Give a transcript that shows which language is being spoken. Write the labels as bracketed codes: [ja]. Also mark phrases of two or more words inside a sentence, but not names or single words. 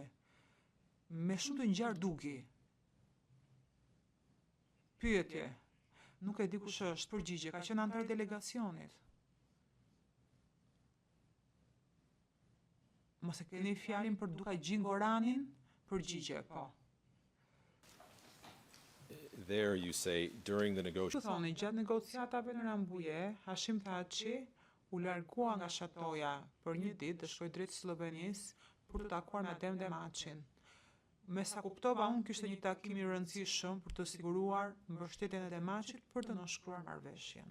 [sq] Me shumë të ngjarë dugi. Pyetje. Nuk e di kush është. Përgjigje. Ka qenë antar delegacionit. Mos e keni fjalin për Dukagjin Goranin? Përgjigje, po. [en] There you say, during the negotiations. [sq] Të thoni, gjatë negociatave në Rambuje, Hashim Thaçi u largua nga shatoja për një ditë dhe shkoi drejt Slovenisë për të takuar me Adem Demaçin. Me sa kuptova unë, kishte një takim i rëndësishëm për të siguruar mbështetjen e Demaçit për të nënshkruar marrëveshjen.